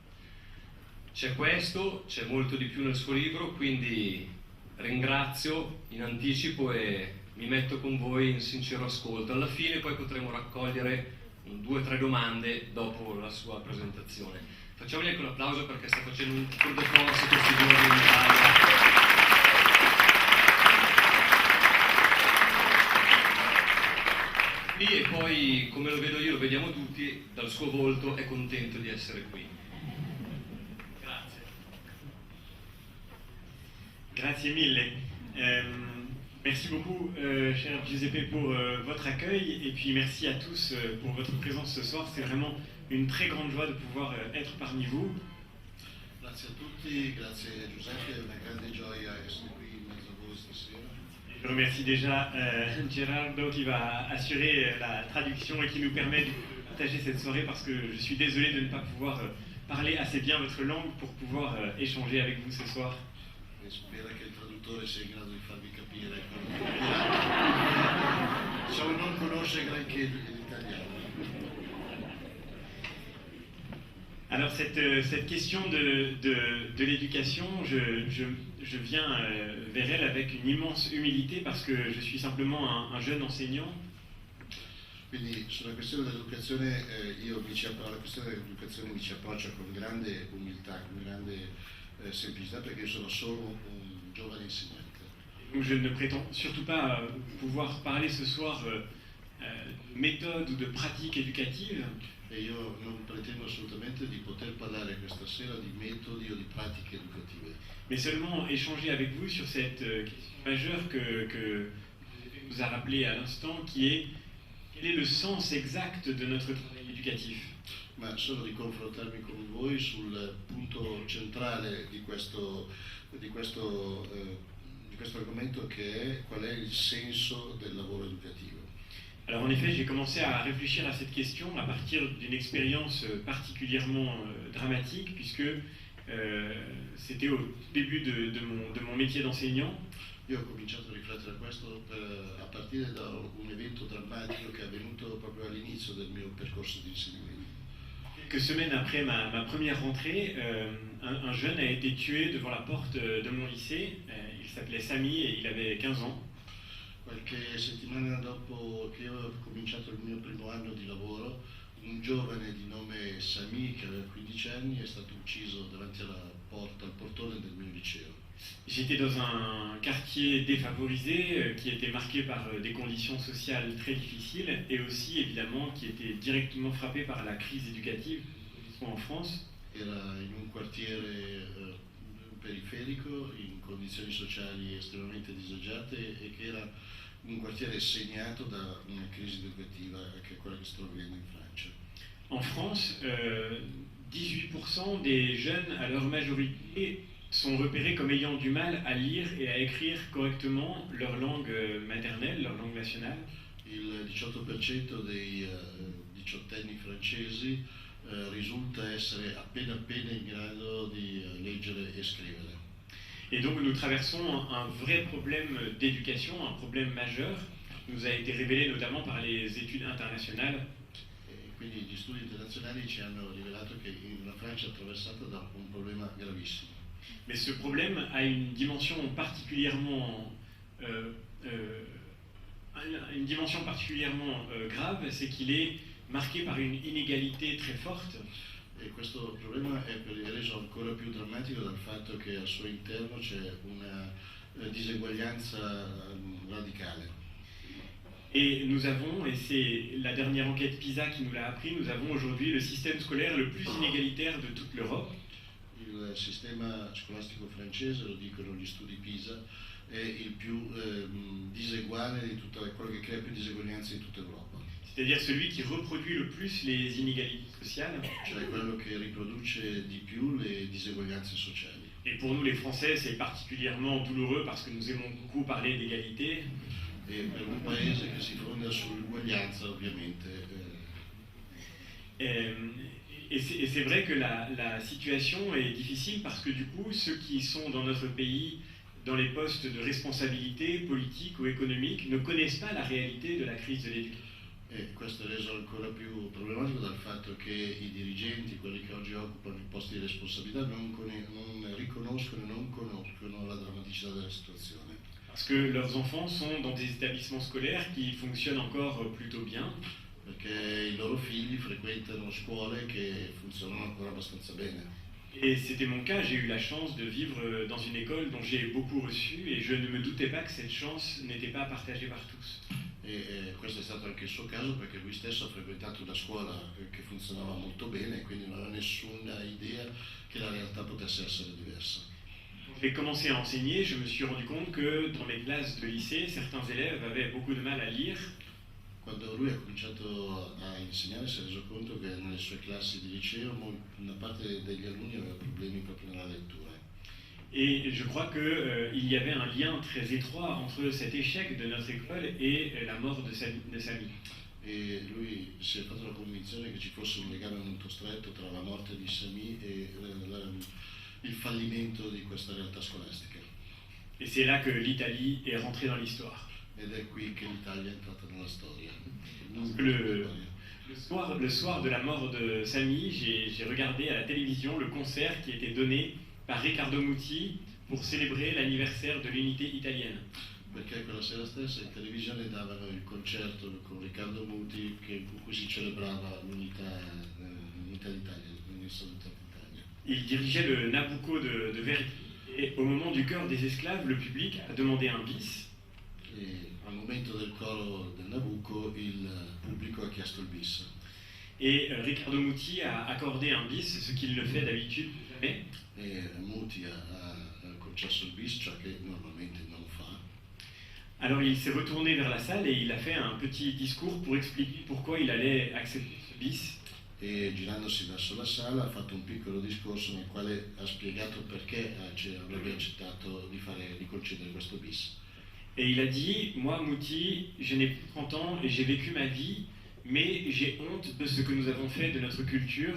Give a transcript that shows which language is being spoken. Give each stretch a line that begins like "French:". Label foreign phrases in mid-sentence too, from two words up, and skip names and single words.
Italian: C'è questo, c'è molto di più nel suo libro, quindi ringrazio in anticipo e mi metto con voi in sincero ascolto. Alla fine poi potremo raccogliere 2 o 3 domande dopo la sua presentazione. Facciamogli anche un applauso perché sta facendo un
French: tour de force
Italian: questi giorni in Italia. E poi, come lo vedo io, lo vediamo tutti, dal suo volto è contento di essere qui. Grazie. Grazie mille.
French: Merci beaucoup, cher Giuseppe, pour votre accueil, et puis merci à tous pour votre présence ce soir. C'est vraiment une très grande joie de pouvoir être parmi vous.
Italian: Grazie a tutti, grazie Giuseppe, è una grande gioia essere qui in mezzo a voi stasera.
French: Je remercie déjà Gerardo qui va assurer la traduction et qui nous permet de partager cette soirée parce que je suis désolé de ne pas pouvoir parler assez bien votre langue pour pouvoir échanger avec vous ce soir.
Italian: E spero che il traduttore sia in grado di farvi capire quello che diciamo non conosce granché l'italiano.
French: Alors cette question de l'éducation, je viens vers elle avec une immense humilité parce que je suis simplement un jeune enseignant.
Italian: Quindi sulla questione dell'educazione, alla questione dell'educazione mi ci approccio con grande umiltà, con grande semplicità, perché io sono solo un giovane insegnante.
French: Donc je ne prétends surtout pas pouvoir parler ce soir de méthode ou de pratique éducative.
Italian: E io non pretendo assolutamente di poter parlare questa sera di metodi o di pratiche educative,
French: Mais seulement échanger avec vous sur cette question majeure que vous a rappelé à l'instant, qui est quel est le sens exact de notre travail éducatif.
Italian: ma solo di confrontarmi con voi sul punto centrale di questo argomento, che è qual è il senso del lavoro educativo.
French: Alors en effet, j'ai commencé à réfléchir à cette question à partir d'une expérience particulièrement dramatique, puisque c'était au début de mon métier d'enseignant.
Italian: Io ho cominciato a riflettere a questo a partire da un evento drammatico che è avvenuto proprio all'inizio del mio percorso di insegnamento.
French: Quelques semaines après ma première rentrée, un jeune a été tué devant la porte de mon lycée. Il s'appelait Samy et il avait 15 ans.
Italian: Qualche settimana dopo che io ho cominciato il mio primo anno di lavoro, un giovane di nome Samy, che aveva 15 anni, è stato ucciso davanti al portone del mio liceo.
French: J'étais dans un quartier défavorisé qui était marqué par des conditions sociales très difficiles et aussi évidemment qui était directement frappé par la crise éducative en France.
Italian: Era in un quartiere periferico, in condizioni sociali estremamente disagiate, e che era un quartiere segnato da una crisi educativa che è quella che sto vivendo in Francia.
French: En France, 18% des jeunes à leur majorité sont repérés comme ayant du mal à lire et à écrire correctement leur langue maternelle, leur langue nationale.
Italian: Il 18% dei diciottenni francesi risulta essere appena in grado di leggere e scrivere.
French: Et donc nous traversons un vrai problème d'éducation, un problème majeur, qui nous a été révélé notamment par les études internationales.
Italian: E quindi gli studi internazionali ci hanno rivelato che la Francia è attraversata da un problema gravissimo.
French: Mais ce problème a une dimension particulièrement grave, c'est qu'il est marqué par une inégalité très forte.
Italian: E questo problema è reso ancora più drammatico dal fatto che al suo interno c'è una diseguaglianza radicale.
French: Et nous avons, et c'est la dernière enquête PISA qui nous l'a appris, nous avons aujourd'hui le système scolaire le plus inégalitaire de toute l'Europe.
Italian: Il sistema scolastico francese, lo dicono gli studi PISA, è il più diseguale di quello che crea più diseguaglianze in tutta Europa.
French: C'est-à-dire celui qui reproduit le plus les inégalités sociales.
Italian: Cioè quello che riproduce di più le diseguaglianze sociali.
French: Et pour nous les Français, c'est particulièrement douloureux parce que nous aimons beaucoup parler d'égalité.
Italian: E per un paese che si fonda sull'uguaglianza, ovviamente.
French: Et c'est vrai que la situation est difficile parce que du coup, ceux qui sont dans notre pays dans les postes de responsabilité politique ou économique ne connaissent pas la réalité de la crise de l'éducation.
Italian: E questo è reso ancora più problematico dal fatto che i dirigenti, quelli che oggi occupano i posti di responsabilità, non riconoscono e non conoscono la drammaticità della situazione.
French: Parce que leurs enfants sont dans des établissements scolaires qui fonctionnent encore plutôt bien.
Italian: Perché i loro figli frequentano scuole che funzionano ancora abbastanza bene.
French: Et c'était mon cas, j'ai eu la chance de vivre dans une école dont j'ai beaucoup reçu et je ne me doutais pas que cette chance n'était pas partagée par tous.
Italian: E questo è stato anche il suo caso, perché lui stesso ha frequentato una scuola che funzionava molto bene e quindi non aveva nessuna idea che la realtà potesse essere diversa.
French: Quand j'ai commencé à enseigner, je me suis rendu compte que dans mes classes de lycée, certains élèves avaient beaucoup de mal à lire.
Italian: Quando lui ha cominciato a insegnare si è reso conto che nelle sue classi di liceo una parte degli alunni aveva problemi proprio nella lettura.
French: Et je crois qu'il y avait un lien très étroit entre cet échec de notre école et la mort de Samy.
Italian: E lui si è fatto la convinzione che ci fosse un legame molto stretto tra la morte di Samy e il fallimento di questa realtà scolastica.
French: Et c'est là que l'Italie est rentrée dans l'histoire.
Italian: Ed è qui che l'Italia è entrata nella storia.
French: Le soir de la mort de Samy, j'ai regardé à la télévision le concert qui était donné par Riccardo Muti pour célébrer l'anniversaire de l'unité italienne.
Italian: Perché quella sera stessa in televisione davano il concerto con Riccardo Muti con cui si celebrava l'unità d'Italia, l'unità d'Italia.
French: Il dirigeait le Nabucco de Verdi et au moment du chœur des esclaves, le public a demandé un bis.
Italian: E al momento del coro del Nabucco il pubblico ha chiesto il bis.
French: Et Riccardo Muti a accordé un bis, ce qu'il ne fait d'habitude jamais.
Italian: E Muti ha concesso il bis, ciò che normalmente non fa.
French: Alors il s'est retourné vers la salle et il a fait un petit discours pour expliquer pourquoi il allait accepter ce bis.
Italian: E girandosi verso la sala ha fatto un piccolo discorso nel quale ha spiegato perché avrebbe accettato di concedere questo bis.
French: Et il a dit, moi Muti, je n'ai plus 30 ans et j'ai vécu ma vie, mais j'ai honte de ce que nous avons fait de notre culture.